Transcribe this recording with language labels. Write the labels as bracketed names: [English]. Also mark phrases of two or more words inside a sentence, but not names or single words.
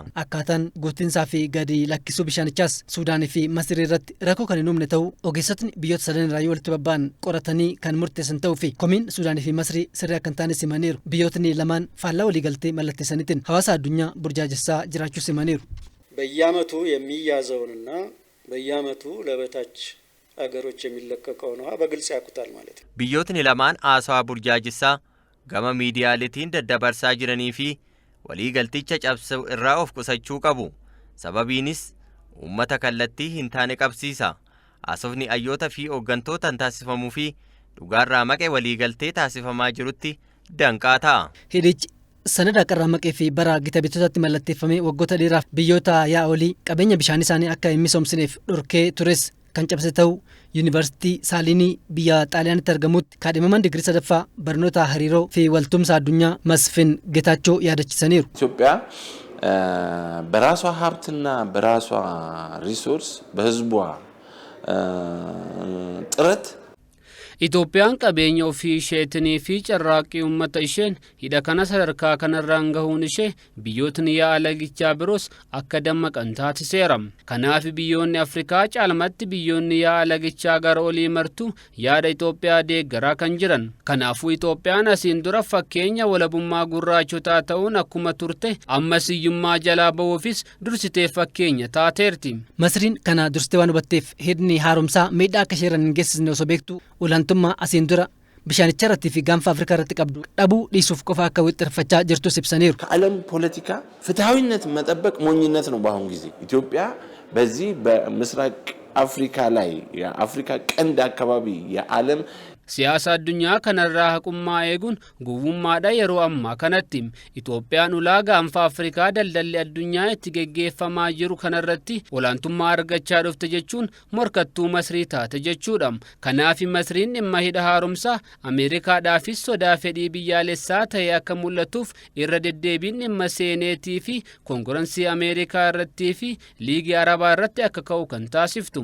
[Oromo] Akkaataan guutinsaa fi gadi lakkisuu bishaanichaas Suudaanii fi Masrii irratti rakkoo kan hin uumne ta'uu ogeessotni biyyoota sadan irraa walitti babba'an qoratanii kan murteessan ta'uu fi komiin Suudaanii fi Masrii sirrii akka hin taane simaniiru. Biyyootni lamaan faallaa waliigaltee mallatteessaniitiin hawaasa addunyaa burjaajessaa jiraachuu simaniiru. [Amharic] በየዓመቱ የሚያዘውንና በየዓመቱ ለበታች አገሮች የሚለቀቀውን ውሃ በግልጽ ያውቁታል ማለት ነው። [Oromo] biyyootni lamaan haasawaa burjaajessaa gama miidiyaaleetiin daddabarsaa jiranii fi waliigalticha cabsuu irraa of qusachuu qabu. Sababiinis uummata kallattii hin taane qabsiisa. Haasofni hayyoota fi hooggantoota taasifamuu fi dhugaarraa maqee waliigaltee taasifamaa jirutti danqaa ta'a. Hidhichi sanada qarraa maqee fi bara gita bitootatti mallatteeffamee waggoota dheeraaf biyyoota yaa'a olii qabeenya bishaan isaanii akka hin misoomsineef dhorkee tures kan cabse ta'uu Yuunivarsiitii Saaliinii biyya Xaaliyaanitti argamutti kaadhimamaan digirii sadaffaa barnoota hariiroo fi waltumsa addunyaa Masfin Getaachoo yaadachiisaniiru. [Amharic] ኢትዮጵያ በራሷ ሀብትና በራሷ ሪሶርስ በህዝቧ ጥረት [Oromo] Itoophiyaan qabeenya ofii isheetii fi carraaqqii uummata isheen hidha kana sadarkaa kanarraan gahuun ishee biyyootni yaa'a lagichaa biroos akka dammaqan taasiseera. Kanaaf biyyoonni Afrikaa caalmatti biyyoonni yaa'a lagichaa gara olii martu yaada Itoophiyaa deeggaraa kan jiran. Kanaafuu Itoophiyaan asiin dura fakkeenya walabummaa gurraachotaa ta'uun akkuma turte ammas hiyyummaa jalaa ba'uufis dursitee fakkeenya taateerti. Masriin kana dursitee waan hubatteef hidhni haaromsaa miidhaa akka isheerran hin geessisne osoo beektu olaantummaa asiin dura bishaanicha irratti fi gaanfa Afrikaa irratti qabdu dhabuu dhiisuuf qofa akka wixxirfachaa jirtus ibsaniiru. [Amharic] ከዓለም ፖለቲካ ፍትሃዊነት መጠበቅ ሞኝነት ነው። በአሁን ጊዜ ኢትዮጵያ በዚህ በምስራቅ አፍሪካ ላይ የአፍሪካ ቀንድ አካባቢ የዓለም [Oromo] siyaasa addunyaa kanarraa haqummaa eeguun gowwummaadha. Yeroo ammaa kanatti Itoophiyaan ulaa gaanfa Afrikaa daldalli addunyaa itti geggeeffamaa jiru kanarratti olaantummaa argachaa dhufte jechuun morkattuu Masrii taate jechuudha. Kanaaf Masriin dhimma hidha haaromsaa Ameerikaadhaafis sodaa fedhii biyyaalessaa ta'e akka mul'atuuf irra deddeebiin dhimma seeneetii fi konkurensii Ameerikaa irrattii fi liigii Arabaa irratti akka ka'u kan taasiftu.